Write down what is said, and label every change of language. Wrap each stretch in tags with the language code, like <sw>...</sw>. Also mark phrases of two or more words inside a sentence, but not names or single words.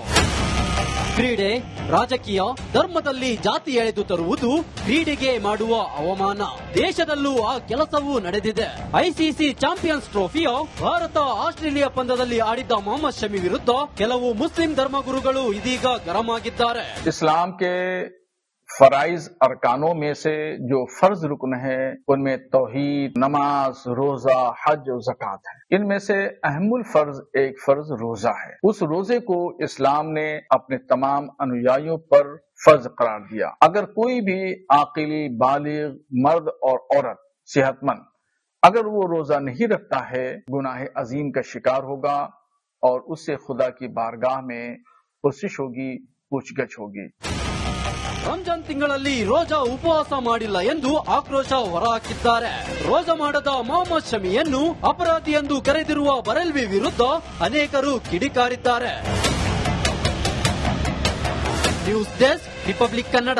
<kn>ಕ್ರೀಡೆ, ರಾಜಕೀಯ, ಧರ್ಮದಲ್ಲಿ ಜಾತಿ ಎಳೆದು ತರುವುದು ಕ್ರೀಡೆಗೆ ಮಾಡುವ ಅವಮಾನ. ದೇಶದಲ್ಲೂ ಆ ಕೆಲಸವೂ ನಡೆದಿದೆ. ಐಸಿಸಿ ಚಾಂಪಿಯನ್ಸ್ ಟ್ರೋಫಿಯ ಭಾರತ ಆಸ್ಟ್ರೇಲಿಯಾ ಪಂದ್ಯದಲ್ಲಿ ಆಡಿದ್ದ ಮೊಹಮ್ಮದ್ ಶಮಿ ವಿರುದ್ಧ ಕೆಲವು ಮುಸ್ಲಿಂ ಧರ್ಮಗುರುಗಳು ಇದೀಗ ಗರಂ ಆಗಿದ್ದಾರೆ.</kn> <hi>इस्लाम के फराइज अरकानों में से जो फर्ज रुकन है उनमें तौहीद, नमाज, रोजा, हज और ज़कात है. इनमें से अहमुल फर्ज एक फर्ज रोजा है. उस रोजे को इस्लाम ने अपने तमाम अनुयायियों पर फर्ज करार दिया. अगर कोई भी आकिली, बालिग, मर्द और औरत सेहतमंद अगर वो रोजा नहीं रखता है, गुनाह अजीम का शिकार होगा और उससे खुदा की बारगाह में पुरसिश होगी, पूछगछ होगी.</hi> <kn>ರಂಜಾನ್ ತಿಂಗಳಲ್ಲಿ ರೋಜಾ ಉಪವಾಸ ಮಾಡಿಲ್ಲ ಎಂದು ಆಕ್ರೋಶ ಹೊರಹಾಕಿದ್ದಾರೆ. ರೋಜಾ ಮಾಡದ ಮೊಹಮ್ಮದ್ ಶಮಿಯನ್ನು ಅಪರಾಧಿ ಎಂದು ಕರೆದಿರುವ ಬರೆಲ್ವಿ ವಿರುದ್ಧ ಅನೇಕರು ಕಿಡಿಕಾರಿದ್ದಾರೆ.</kn> <en>news desk,</en> <kn>ರಿಪಬ್ಲಿಕ್ ಕನ್ನಡ.</kn>